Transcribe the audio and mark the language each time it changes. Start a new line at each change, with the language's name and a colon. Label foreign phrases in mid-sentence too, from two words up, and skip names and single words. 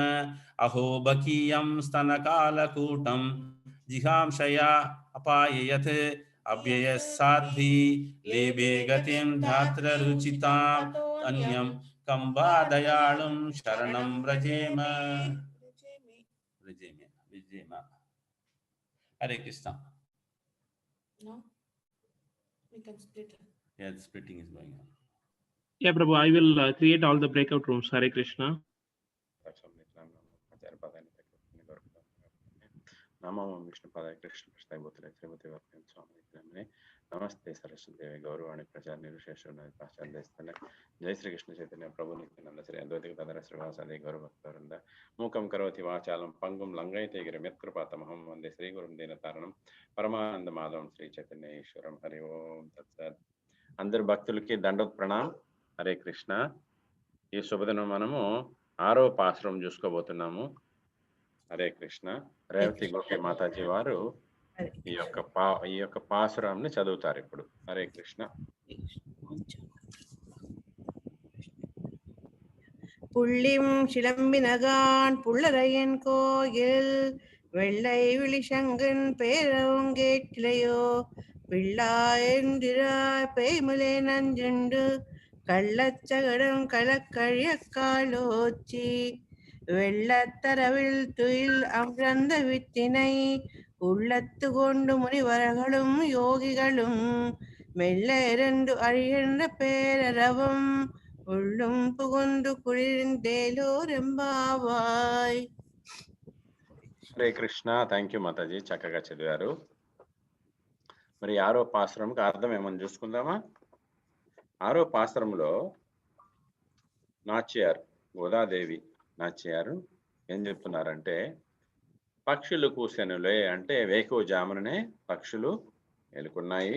Sanskrit: अहो बकीयं स्तनकालकूटं जिहांशया अपाययत् अभ्ययसाधि लेबे गतिं धात्र रुचितं अन्यं कम्भदयालुं शरणं व्रजेम.
English: Hare Krishna. No, we can split it. Yeah, the splitting is going on. Yeah, Prabhu, I will create all the breakout rooms. Hare Krishna.
Sanskrit: నమో విష్ణుపదాయ కృష్ణ కృష్ణాయ శ్రీమతి వర్గం స్వామి నమస్తే సరస్వతి గౌరవాణి ప్రచార నిర్విశేషణ పాశ్చాత్య జై శ్రీకృష్ణ చైతన్య ప్రభు నిత్యానంద శ్రీ అద్వైత గదాధర శ్రీవాసాది గౌరవృంద మూకం కరోతి వాచాలం పంగుం లంఘయతే గిరిం యత్కృపాతమహం వందే శ్రీ గురుం దీనతారణం పరమానంద మాధవం శ్రీ చైతన్య ఈశ్వరం హరి ఓం తత్సత్.
Telugu: అందరి భక్తులకి దండోత్ ప్రణాం. హరే కృష్ణ. ఈ శుభదినం మనము 6వ పాసురం చూసుకోబోతున్నాము. హరే కృష్ణ. రేవతి గోపి మాతాజీ వారు ఈ యొక్క పాసురాన్ని చదువుతారు ఇప్పుడు. హరే కృష్ణ.
Tamil: புள்ளிம் சிலம்பினகான் புள்ளரையன் கோயில் வெள்ளை விழிசங்கன் பேரவுங்கேட்டிலையோ பிள்ளாயென்றாய் பேய்முலை நஞ்சுண்டு கள்ளச்சகடம் கலக்கழிய காலோச்சி வெள்ளத்தரவில் துயில் அமர்ந்த வித்தினை உள்ளத்து கொண்டு முனிவர்களும் யோகிகளும் மெல்ல இரண்டு அழிகின்ற பேரரவம் உள்ளும் புகுந்து కుళిందేలోరెంబావాయ్.
Telugu: హరే కృష్ణ.
English: thank you
Telugu: మాతాజీ, చక్కగా చదివారు. మరి 6వ పాసురంకి అర్థం ఏమని చూసుకుందామా? 6వ పాసురంలో నాచ్యారు గోదాదేవి నాచ్యారు ఏం చెప్తున్నారంటే, పక్షులు కూసెనులే అంటే వేకువజాముననే పక్షులు మేలుకున్నాయి.